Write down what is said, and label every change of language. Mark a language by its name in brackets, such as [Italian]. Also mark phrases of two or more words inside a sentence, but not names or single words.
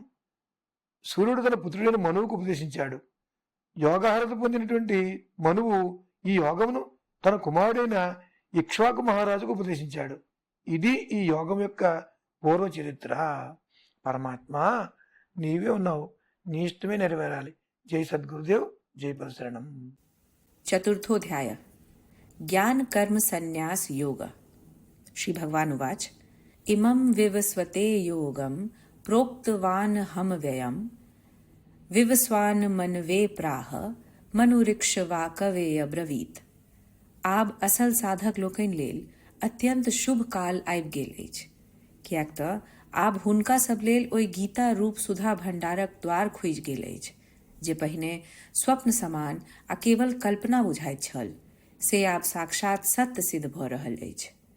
[Telugu] సూర్యుడు తన పుత్రుడైన మనువుకు ఉపదేశించాడు. యోగహరత పొందినటువంటి మనువు ఈ యోగమును తన కుమారుడైన ఇక్ష్వాకు మహారాజుకు ఉపదేశించాడు. ఇది ఈ యోగం యొక్క పూర్వ చరిత్ర. పరమాత్మ నీవే ఉన్నావు, నీ ఇష్టమే నెరవేరాలి. జై సద్గురుదేవ్, జై పరశరణం. [Sanskrit] चतुर्थोऽध्याय ज्ञान कर्म संन्यास योग. श्री भगवान उवाच इमं विवस्वते योगं प्रोक्तवान् हम व्ययं विवस्वान् मनवे प्राह मनुरिक्ष्वाकवे अब्रवीत. [Maithili] आब असल साधक लोकनि लेल अत्यंत शुभ काल आबि गेल अछि, किएक तऽ आब हुनका सब लेल ओहि गीता रूप सुधा भंडारक द्वार खुजि गेल अछि, जे पहिने स्वप्न समान आ केवल कल्पना बुझाइत छल से आब साक्षात सत्य सिद्ध भऽ रहल अछि।